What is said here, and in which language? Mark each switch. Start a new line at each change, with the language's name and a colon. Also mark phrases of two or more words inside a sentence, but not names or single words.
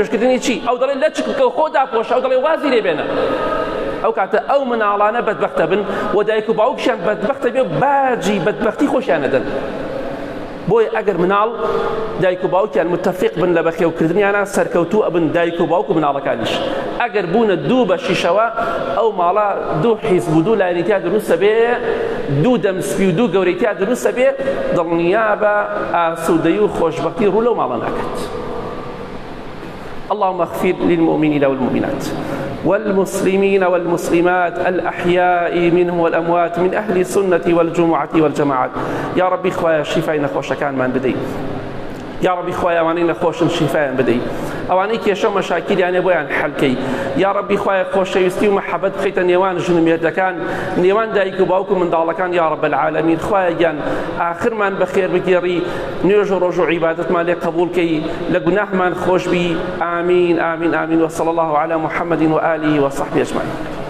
Central Kurdish: نوێژکردنی چی ئەو دەڵێ لە چ بکە خۆ داپۆشە ئەو دەڵێ وازی لێ بێنە ئەو کاتە ئەو مناڵانە بەدبەختە بن و دایک و باوکشیان بەدبەختە بێ و باجی بەدبەختی خۆشیان نەدەن بۆیە ئەگەر مناڵ دایک و باوکیان متفق بن لە بەخێوکردنیانە سەرکەوتوو ئەبن دایک و باوک و مناڵەکانیش ئەگەر بوونە دوو بە شیشەوە ئەو ماڵە دوو حیزب و دوو لایەنیتیا دروستە بێ دوو دەمسپی و دوو گەورەیتیا دروستە بێ دڵنیا بە ئاسوودەیی و خۆشبەختی ڕوو لەو ماڵە ناکات.
Arabic: اللهم اغفر للمؤمنين والمؤمنات والمسلمين والمسلمات الأحياء منهم والأموات من أهل السنة والجمعة والجماعات يا ربي
Kurdish: خوايا شفاء نخوش كان من بدي
Arabic: يا ربي
Kurdish: خوايا واني نخوش شفاء بدي
Central Kurdish: ئەوانەی کێشە مەشاکیلیانێ بۆیان حەلکەی
Arabic: یا ربی
Central Kurdish: خوایە خۆشەویستی و مەحەبەت بخەیتە نێوان ژنومێردەکان نێوان دایک و باوک و منداڵەکان
Arabic: یا رب العالمین
Central Kurdish: خوایە گیان ئاخرمان بەخێر بگێڕی نوێژ و ڕۆژ و عیبادەتمان لێ قبولکەی لە گوناحمان خۆش بی ئامین ئامین ئامین
Arabic: وصلى الله على محمد وآله وصحبه أجمعين.